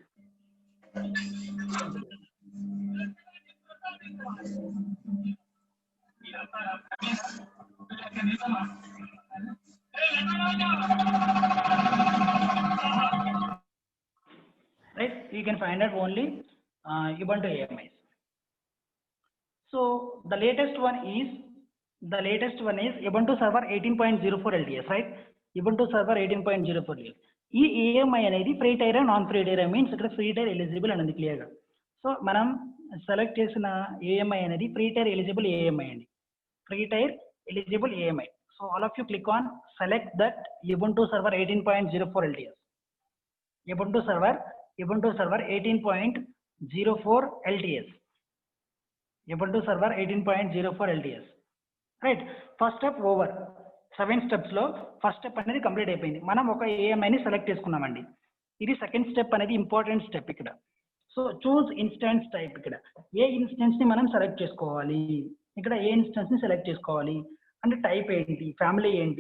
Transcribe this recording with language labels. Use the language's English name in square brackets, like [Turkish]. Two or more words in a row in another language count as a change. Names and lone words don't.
[English] Right? You can find out only Ubuntu AMIs. So the latest one is Ubuntu Server 18.04 LTS, right? Ubuntu Server 18.04 LTS. ఈ AMI అనేది free tier non free tier means ఇక్కడ free tier eligible అనేది క్లియర్ గా. సో మనం సెలెక్ట్ చేసిన AMI అనేది free tier eligible AMI అండి, free tier eligible AMI. so all of you click on select that Ubuntu Server 18.04 LTS. Ubuntu Server 18.04 LTS. Ubuntu Server 18.04 LTS. right, first step over. 7 స్టెప్స్ లో first step అనేది కంప్లీట్ అయిపోయింది. [Telugu] మనం ఒక AMIని సెలెక్ట్ చేసుకున్నామండి. [English] ఇది second step అనేది important step ఇక్కడ. so choose instance type. [Telugu] ఇక్కడ ఏ ఇన్స్టెన్స్ ని మనం సెలెక్ట్ చేసుకోవాలి, ఇక్కడ ఏ ఇన్స్టెన్స్ ని సెలెక్ట్ చేసుకోవాలి అంటే టైప్ ఏంటి, ఫ్యామిలీ ఏంటి.